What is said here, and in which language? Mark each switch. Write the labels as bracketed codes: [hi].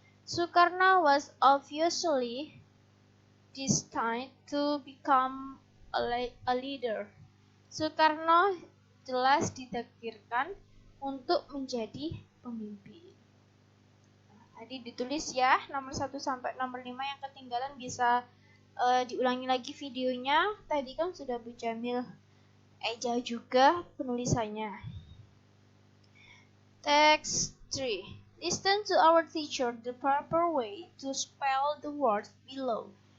[en] Sukarno was obviously destined to become a leader. [id] Soekarno jelas ditakdirkan untuk menjadi pemimpin. Nah, tadi ditulis ya, nomor 1 sampai nomor 5 yang ketinggalan bisa diulangi lagi videonya. Tadi kan sudah Bu Jamil eja juga penulisannya. [en] Text 3. Listen to our teacher the proper way to spell the words below.